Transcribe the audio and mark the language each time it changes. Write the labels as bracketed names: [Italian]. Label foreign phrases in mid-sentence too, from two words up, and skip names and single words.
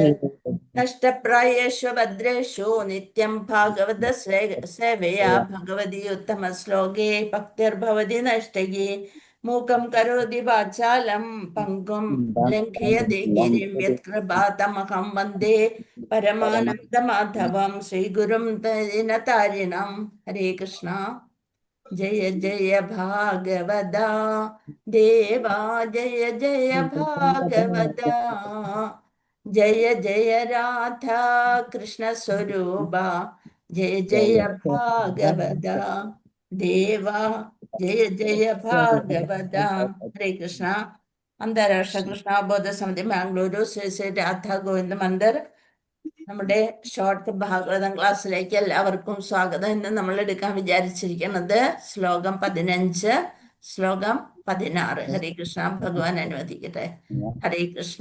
[Sanskrit] നഷ്ടപ്രായേഷു ഭദ്രേഷു നിത്യം ഭാഗവത സേവയാ ഭഗവതി ഉത്തമ ശ്ലോകേ ഭക്തിർഭവതി നഷ്ടകി മൂകം കരോതി വാചാലം പങ്കും ലംഘയതി ഗിരിം യത്കൃപാതമഹം വന്ദേ പരമാനന്ദമാധവം ശ്രീഗുരും ദീനതാരിണം. [Malayalam] ഹരേ കൃഷ്ണ. [Sanskrit] जय जय भागवता देवा जय जय भागवता जय जय राधा कृष्ण स्वरूपा जय जय भागवता देवा जय जय भागवता. हरे कृष्ण. [Malayalam] അന്താരാഷ്ട്ര കൃഷ്ണബോധ സമിതി ബാംഗ്ലൂരു ശ്രീ ശ്രീ രാധാ ഗോവിന്ദ മന്ദിർ നമ്മുടെ ഷോർട്ട് ഭാഗവതം ക്ലാസ്സിലേക്ക് എല്ലാവർക്കും സ്വാഗതം. ഇന്ന് നമ്മൾ എടുക്കാൻ വിചാരിച്ചിരിക്കുന്നത് ശ്ലോകം 15, ശ്ലോകം 16. ഹരേ കൃഷ്ണ. ഭഗവാൻ അനുവദിക്കട്ടെ. ഹരേ കൃഷ്ണ.